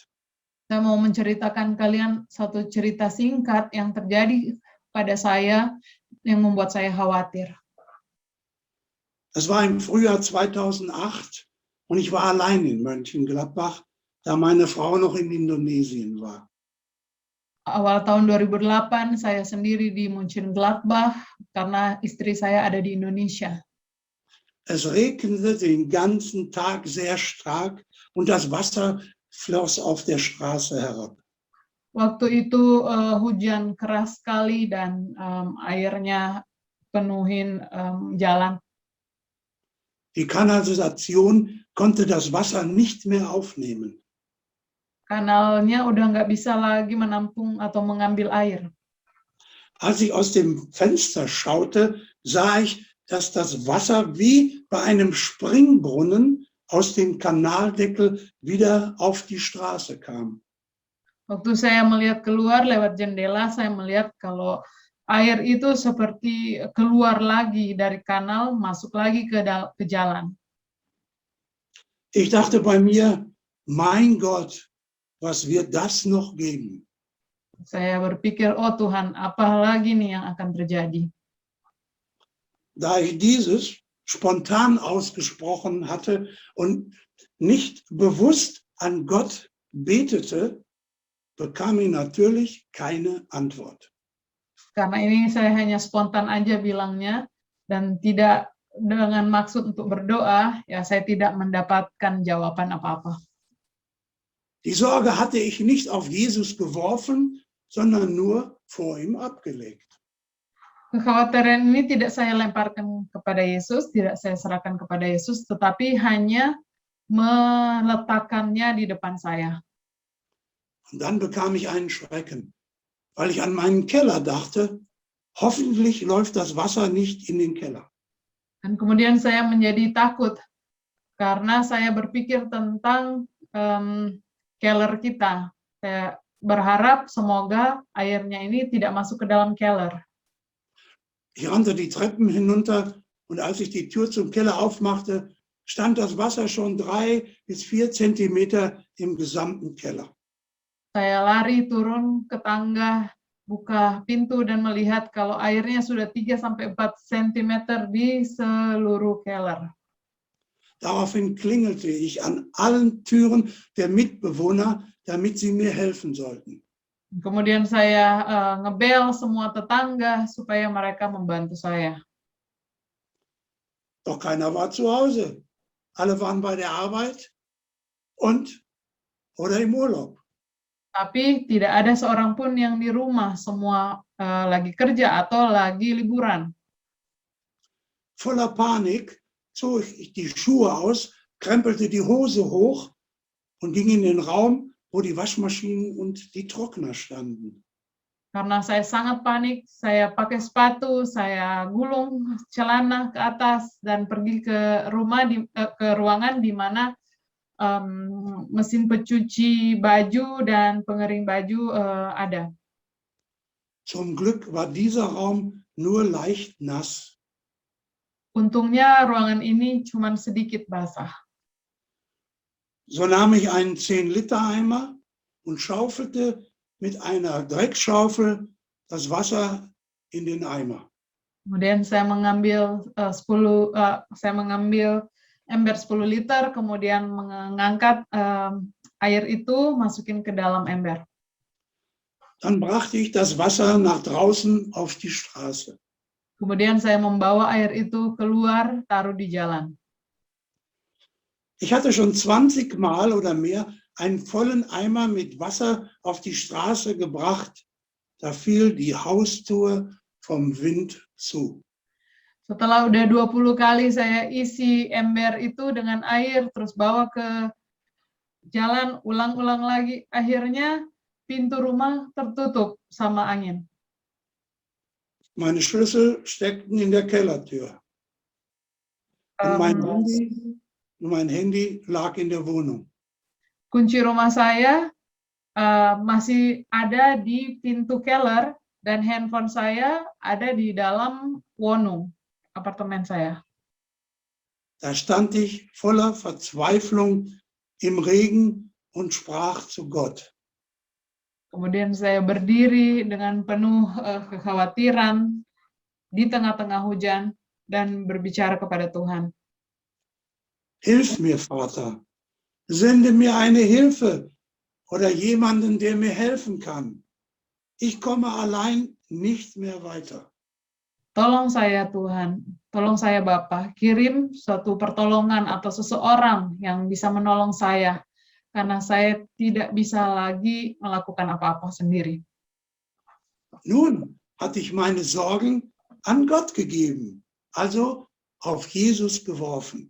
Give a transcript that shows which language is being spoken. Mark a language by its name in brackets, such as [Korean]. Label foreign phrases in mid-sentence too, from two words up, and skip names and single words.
[Indonesian] Saya mau menceritakan kalian satu cerita singkat yang terjadi pada saya yang membuat saya khawatir. [German] Das war im Frühjahr 2008 und ich war allein in Mönchengladbach, da meine Frau noch in Indonesien war. [Indonesian] Awal tahun 2008 saya sendiri di Mönchengladbach karena istri saya ada di Indonesia. [German] Es regnete den ganzen Tag sehr stark und das Wasser floss auf der Straße herab. [Indonesian] Waktu itu hujan keras sekali dan airnya penuhin jalan. [German] Die Kanalisation konnte das Wasser nicht mehr aufnehmen. [Indonesian] Kanalnya udah nggak bisa lagi menampung atau mengambil air. [German] Als ich aus dem Fenster schaute, sah ich, dass das Wasser wie bei einem Springbrunnen aus dem Kanaldeckel wieder auf die Straße kam. [Indonesian] Waktu saya melihat keluar lewat jendela, saya melihat kalau air itu seperti keluar lagi dari kanal, masuk lagi ke jalan. [German] Ich dachte bei mir, mein Gott, was wird das noch geben? [Indonesian] Saya berpikir, oh Tuhan, apa lagi nih yang akan terjadi? [German] Da ich dieses spontan ausgesprochen hatte und nicht bewusst an Gott betete, bekam ich natürlich keine Antwort. [Indonesian] Karena ini saya hanya spontan aja bilangnya dan tidak dengan maksud untuk berdoa, ya saya tidak mendapatkan jawaban apa-apa. [German] Die Sorge hatte ich nicht auf Jesus geworfen, sondern nur vor ihm abgelegt. [Indonesian] Kekhawatiran ini tidak saya lemparkan kepada Yesus, tidak saya serahkan kepada Yesus, tetapi hanya meletakkannya di depan saya. [German] Und dann bekam ich einen Schrecken, weil ich an meinen Keller dachte, hoffentlich läuft das Wasser nicht in den Keller. [Indonesian] Dan kemudian saya menjadi takut, karena saya berpikir tentang keller kita. Saya berharap semoga airnya ini tidak masuk ke dalam keller. [German] Ich rannte die Treppen hinunter und als ich die Tür zum Keller aufmachte, stand das Wasser schon 3 bis 4 Zentimeter im gesamten Keller. [Indonesian] Saya lari turun ke tangga, buka pintu dan melihat kalau airnya sudah 3-4 cm di seluruh keller. [German] Daraufhin klingelte ich an allen Türen der Mitbewohner, damit sie mir helfen sollten. [Indonesian] Kemudian saya ngebel semua tetangga supaya mereka membantu saya. [German] Doch keiner war zu Hause. Alle waren bei der Arbeit oder im Urlaub. [Indonesian] Tapi tidak ada seorang pun yang di rumah, semua lagi kerja atau lagi liburan. [German] Voller Panik zog ich die Schuhe aus, krempelte die Hose hoch und ging in den Raum, wo die Waschmaschinen und die Trockner standen. [Indonesian] Karena saya sangat panik, saya pakai sepatu, saya gulung celana ke atas dan pergi ke ruangan di mana mesin pencuci baju dan pengering baju ada. [German] Zum Glück war dieser Raum nur leicht nass. [Indonesian] Untungnya ruangan ini cuma sedikit basah. [German] So nahm ich einen 10-Liter-Eimer und schaufelte mit einer Dreckschaufel das Wasser in den Eimer. [Indonesian] Kemudian saya mengambil ember 10 liter, kemudian mengangkat air itu, masukin ke dalam ember. [German] Dann brachte ich das Wasser nach draußen auf die Straße. [Indonesian] Kemudian saya membawa air itu keluar, taruh di jalan. [German] Ich hatte schon 20 Mal oder mehr einen vollen Eimer mit Wasser auf die Straße gebracht. Da fiel die Haustür vom Wind zu. [Indonesian] Setelah udah 20 kali saya isi ember itu dengan air, terus bawa ke jalan, ulang-ulang lagi. Akhirnya pintu rumah tertutup sama angin. [German] Meine Schlüssel steckten in der Kellertür. Und mein Handy lag in der Wohnung. [Indonesian] Kunci rumah saya masih ada di pintu keller dan handphone saya ada di dalam Wohnung, apartemen saya. [German] Da stand ich voller Verzweiflung im Regen und sprach zu Gott. [Indonesian] Kemudian saya berdiri dengan penuh kekhawatiran di tengah-tengah hujan dan berbicara kepada Tuhan. [German] Hilf mir, Vater. Sende mir eine Hilfe oder jemanden, der mir helfen kann. Ich komme allein nicht mehr weiter. [Indonesian] Tolong saya Tuhan, tolong saya Bapa, kirim suatu pertolongan atau seseorang yang bisa menolong saya, karena saya tidak bisa lagi melakukan apa-apa sendiri. [German] Nun hatte ich meine Sorgen an Gott gegeben, also auf Jesus geworfen.